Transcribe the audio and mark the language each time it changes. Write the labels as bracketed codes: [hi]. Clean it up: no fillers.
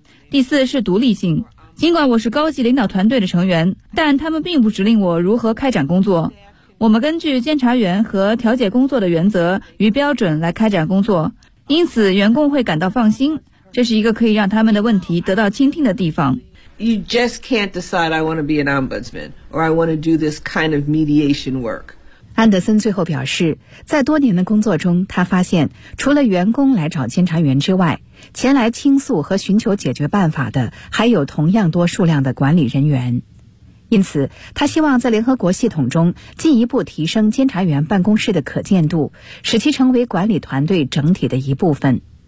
[zh] 第四是独立性，尽管我是高级领导团队的成员，但他们并不指令我如何开展工作。我们根据监察员和调解工作的原则与标准来开展工作，因此员工会感到放心。这是一个可以让他们的问题得到倾听的地方。 [en] You just can't decide I want to be an ombudsman or I want to do this kind of mediation work. [zh] 安德森最后表示，在多年的工作中，他发现除了员工来找监察员之外，前来倾诉和寻求解决办法的还有同样多数量的管理人员。因此，他希望在联合国系统中进一步提升监察员办公室的可见度，使其成为管理团队整体的一部分。